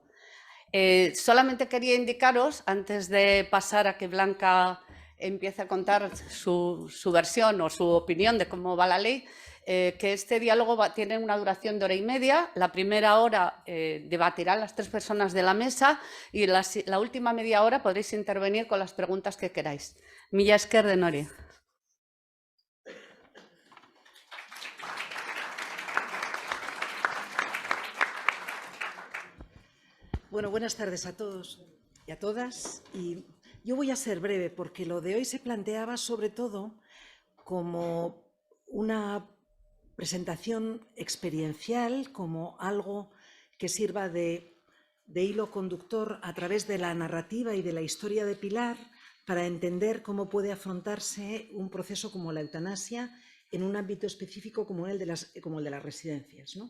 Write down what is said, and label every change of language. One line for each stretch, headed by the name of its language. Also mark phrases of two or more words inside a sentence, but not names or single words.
Spanish: Solamente quería indicaros, antes de pasar a que Blanca empiece a contar su versión o su opinión de cómo va la ley, que este diálogo tiene una duración de 1 hora y media. La primera hora debatirán las 3 personas de la mesa y la última media hora podréis intervenir con las preguntas que queráis.
Basque: Mila esker denori.
Spanish: Bueno, buenas tardes a todos y a todas. Y yo voy a ser breve porque lo de hoy se planteaba sobre todo como una presentación experiencial, como algo que sirva de hilo conductor a través de la narrativa y de la historia de Pilar para entender cómo puede afrontarse un proceso como la eutanasia en un ámbito específico como el de las residencias, ¿no?